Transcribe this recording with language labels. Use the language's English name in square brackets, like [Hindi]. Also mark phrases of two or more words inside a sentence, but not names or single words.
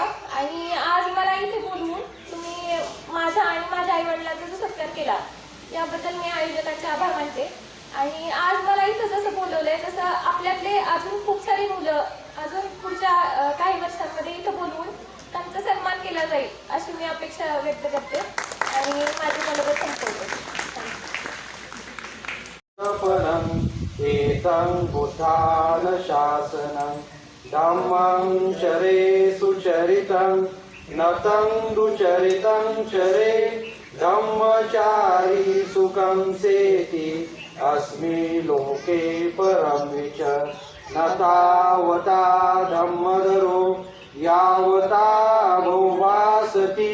[Marathi] आणि आज मला इथे बोलवून तुम्ही माझा आणि माझ्या आईवडिलांचा जो सत्कार केला याबद्दल मी आयोजकांचे आभार मानते. आणि आज मला इथं जसं बोलवलंय तसं आपल्यातले अजून खूप सारी मुलं अजून पुढच्या काही वर्षांमध्ये इथं बोलवून त्यांचा सन्मान केला जाईल अशी मी अपेक्षा व्यक्त करते आणि माझी मनोगत संपवते. [Pali] एतं बुद्धान शासनं धम्मं चरे सुचरितं नतं दुचरितं चरे धम्मचारी सुखं सेति अस्मि लोके परं विच न तावता धम्मधरो यावता भोवासति